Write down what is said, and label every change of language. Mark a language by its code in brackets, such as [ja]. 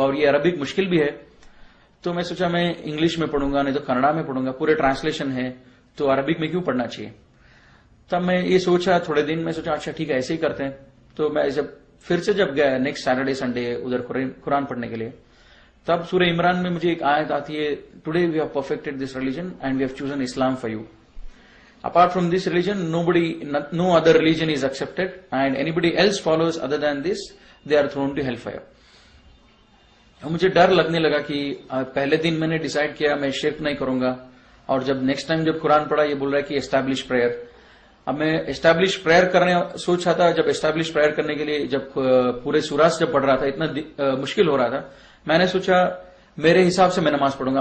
[hi] और ये अरबिक मुश्किल भी है. तो मैं सोचा मैं इंग्लिश में पढ़ूंगा, नहीं तो कन्नड़ा में पढ़ूंगा, पूरे ट्रांसलेशन है, तो अरबिक में क्यों पढ़ना चाहिए. तब मैं ये सोचा, थोड़े दिन में सोचा अच्छा ठीक है ऐसे ही करते हैं. तो मैं जब फिर से जब गया नेक्स्ट सैटरडे संडे उधर कुरान पढ़ने के लिए, तब सूरह इमरान में मुझे एक आयत आती है, [en] Today we have perfected this religion and we have chosen Islam for you. Apart from this religion, no other religion is accepted, and anybody else follows other than this, they are thrown to hellfire. [hi] मुझे डर लगने लगा कि पहले दिन मैंने decide किया मैं शिर्क नहीं करूंगा, और जब नेक्स्ट टाइम जब कुरान पढ़ा ये बोल रहा है कि एस्टैब्लिश प्रेयर. अब मैं एस्टैब्लिश प्रेयर करने सोच रहा था. जब एस्टैब्लिश प्रेयर करने के लिए जब पूरे सूरा जब पढ़ रहा था, इतना मुश्किल हो रहा था, मैंने सोचा मेरे हिसाब से मैं नमाज पढ़ूंगा.